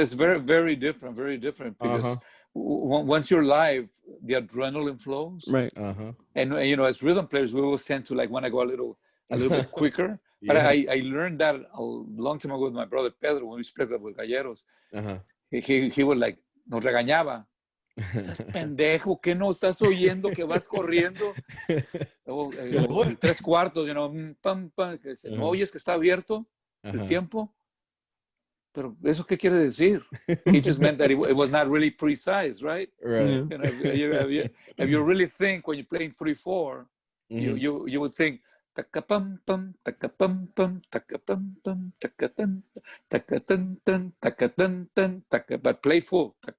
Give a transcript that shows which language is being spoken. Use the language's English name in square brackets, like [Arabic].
[English] It's very, very different, because once you're live, the adrenaline flows. Right. And you know, as rhythm players, we always tend to like want to go a little bit quicker. But I learned that a long time ago with my brother Pedro when we split up with Galleros. He was like, [Spanish] nos regañaba. Pendejo, ¿qué no estás oyendo que vas corriendo? El 3/4, [English] you know, [Spanish] pam, pam, que no oyes que está abierto el tiempo. Pero eso qué quiere decir? [English] He just meant that it was not really precise, right? Right. You know, if you really think when you're playing 3/4, you would think takapam pam takapam pam takapam pam takatan takatan tan takatan tan but play full.